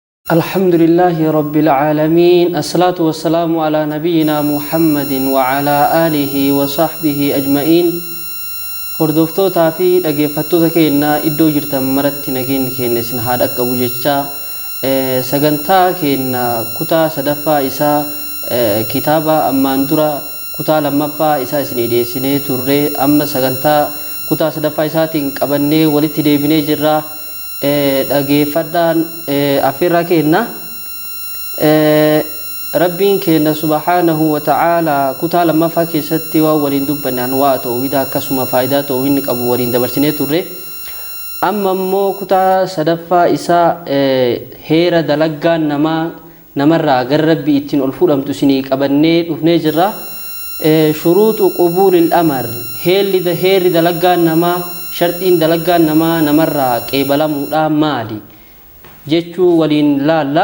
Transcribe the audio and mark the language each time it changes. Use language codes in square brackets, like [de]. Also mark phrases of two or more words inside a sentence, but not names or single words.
[ar] الحمد لله رب العالمين الصلاة والسلام على نبينا محمد وعلى آله وصحبه أجمعين. هردوفتوتا في [om] dhaggeeffattoota keenya iddoo jirtan maratti nageenyi keenya isin haa dhaqqabu jecha sagantaa keenya kutaa sadaffaa isaa kitaaba ammaan dura kutaa lammaffaa isaa isin dhiyeessinee turre amma sagantaa kutaa sadaffaa isaatiin qabannee walitti deebinee jirra. dhaggeeffadhaan afirra keenya rabbiin keenya [ar] سبحانه وتعالى [om] kutaa lammaffaa keessatti waa waliin dubbanne waa tawhiida akkasuma faayidaa tawhiidni qabu waliin dabarsinee turre. amma immoo kutaa sadaffaa isaa heera dalaggaan namarraa gara rabbii ittiin ol fuudhamtu isinii qabannee dhufnee jirra. [ar] شروط قبول العمل [om] heerri dalaggaan namaa shartiin dalaggaan namarraa qeebalamuudha maali jechuu waliin laalla.